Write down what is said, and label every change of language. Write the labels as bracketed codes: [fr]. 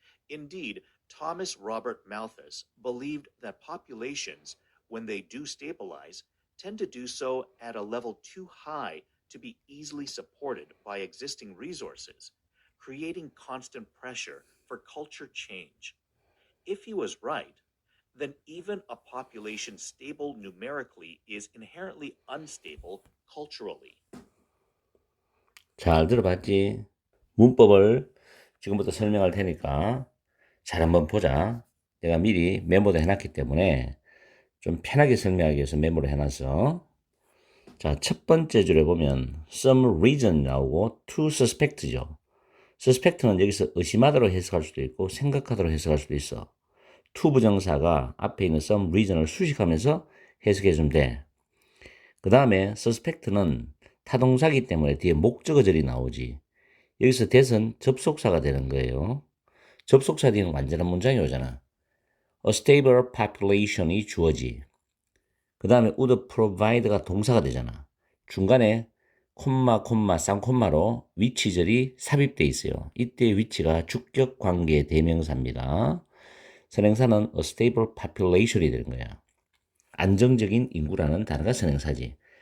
[en] Indeed, Thomas Robert Malthus believed that populations, when they do stabilize, tend to do so at a level too high to be easily supported by existing resources, creating constant pressure for culture change. If he was right, then even a population stable numerically is inherently unstable culturally. [ko] 잘 들어봤지? 문법을 지금부터 설명할 테니까 잘 한번 보자. 내가 미리 메모도 해놨기 때문에 좀 편하게 설명하기 위해서 메모를 해놨어. 자, 첫 번째 줄에 보면 [en] some reason [ko] 나오고 to suspect죠. suspect는 여기서 의심하다로 해석할 수도 있고 생각하다로 해석할 수도 있어. to 부정사가 앞에 있는 [en] some reason [ko] 을 수식하면서 해석해 주면 돼. 그 다음에 suspect는 타동사기 때문에 뒤에 목적어절이 나오지. 여기서 that은 접속사가 되는 거예요. 접속사 뒤에는 완전한 문장이 오잖아. [en] A stable population이 주어지. [ko] 그 다음에 would provide가 동사가 되잖아. 중간에 콤마, 쌍콤마로 위치절이 삽입되어 있어요. 이때 위치가 주격 관계 대명사입니다. 선행사는 [en] a stable population [ko] 이 되는 거야. 안정적인 인구라는 단어가 선행사지.